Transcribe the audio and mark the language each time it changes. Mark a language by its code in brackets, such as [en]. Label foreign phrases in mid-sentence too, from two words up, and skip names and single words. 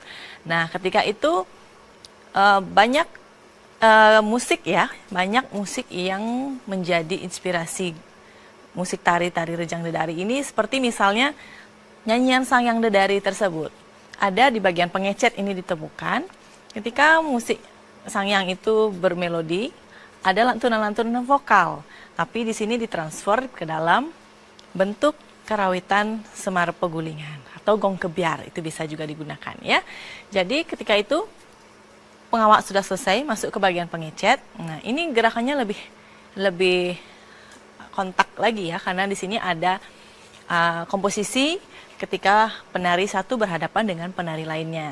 [id] Nah, ketika itu banyak musik yang menjadi inspirasi musik tari Rejang Dedari ini, seperti misalnya nyanyian Sangyang Dedari tersebut. Ada di bagian pengecet ini ditemukan ketika musik Sangyang itu bermelodi, ada lantunan-lantunan vokal, tapi di sini ditransfer ke dalam bentuk karawitan Semar Pegulingan atau gong kebiar, itu bisa juga digunakan ya. Jadi ketika itu pengawak sudah selesai masuk ke bagian pengecet. Nah, ini gerakannya lebih kontak lagi ya, karena di sini ada komposisi ketika penari satu berhadapan dengan penari lainnya.